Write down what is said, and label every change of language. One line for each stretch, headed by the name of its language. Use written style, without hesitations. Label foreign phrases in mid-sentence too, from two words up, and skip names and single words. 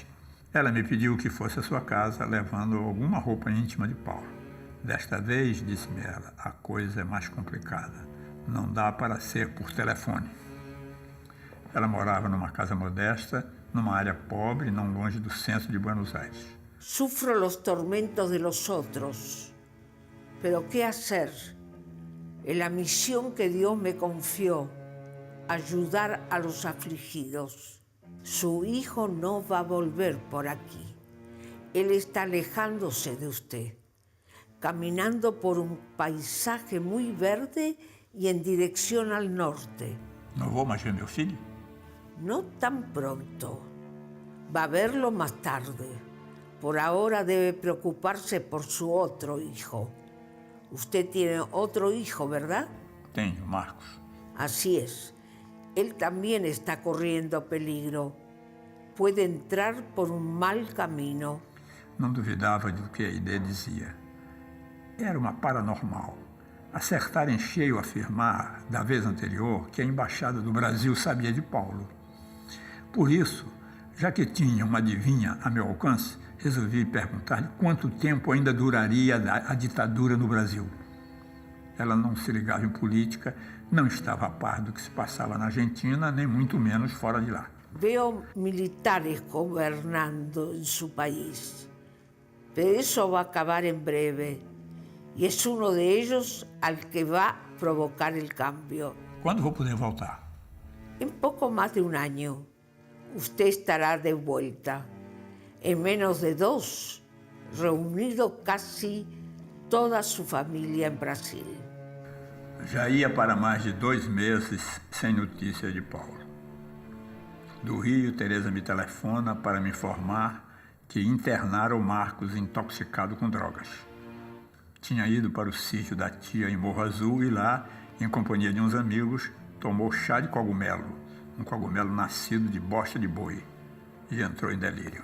Portuguese: Ela me pediu que fosse à sua casa levando alguma roupa íntima de Paulo. Desta vez, disse-me ela, a coisa é mais complicada. Não dá para ser por telefone. Ela morava numa casa modesta, numa área pobre, não longe do centro de Buenos Aires.
Spanish: Sufro los tormentos de los otros, pero ¿qué hacer? En la misión que Dios me confió, ayudar a los afligidos. Su hijo no va a volver por aquí. Él está alejándose de usted, caminando por un paisaje muy verde y en dirección al norte.
Portuguese: Não vou mais ver meu filho?
Spanish: No tan pronto. Va a verlo más tarde. Por ahora debe preocuparse por su otro hijo. Usted tiene otro hijo, ¿verdad?
Portuguese: Tenho, Marcos.
Spanish: Así es. Él también está corriendo peligro. Puede entrar por un mal camino.
Portuguese: Não duvidava do que a ideia dizia. Era uma paranormal. Acertar em cheio afirmar, da vez anterior, que a Embaixada do Brasil sabia de Paulo. Por isso, já que tinha uma adivinha a meu alcance, resolvi perguntar-lhe quanto tempo ainda duraria a ditadura no Brasil. Ela não se ligava em política, não estava a par do que se passava na Argentina, nem muito menos fora de lá.
Spanish: Veo militares gobernando en su país, pero eso va a acabar en breve y es uno de ellos al que va a provocar el cambio.
Portuguese: Quando vou poder voltar?
Spanish: En poco más de un año, usted estará de vuelta. En menos de 2, reunido casi toda su familia en Brasil.
Portuguese: Já ia para mais de 2 meses sem notícia de Paulo. Do Rio, Tereza me telefona para me informar que internaram Marcos intoxicado com drogas. Tinha ido para o sítio da tia em Morro Azul e lá, em companhia de uns amigos, tomou chá de cogumelo, um cogumelo nascido de bosta de boi, e entrou em delírio.